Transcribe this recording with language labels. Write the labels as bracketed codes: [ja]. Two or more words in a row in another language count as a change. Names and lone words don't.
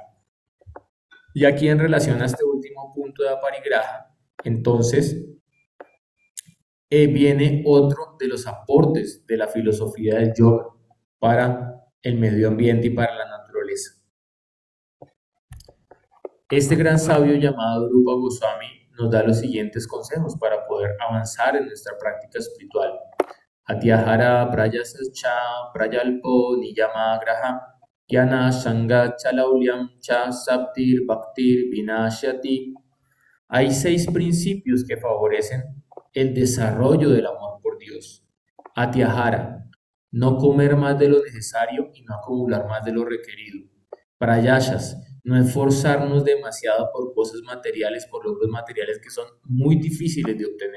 [es] Y aquí en relación a este último punto de aparigraha, entonces viene otro de los aportes de la filosofía del yoga para el medio ambiente y para la naturaleza. Este gran sabio llamado Rupa Goswami nos da los siguientes consejos para poder avanzar en nuestra práctica espiritual. [sa] Atyahara prayascha prayalpo niyama graha yana sanga chalaulyam cha saptir bhaktir vinashyati. [es] Hay 6 principios que favorecen el desarrollo del amor por Dios. Atyahara, no comer más de lo necesario y no acumular más de lo requerido. Prayashas, no esforzarnos demasiado por cosas materiales, por logros materiales que son muy difíciles de obtener.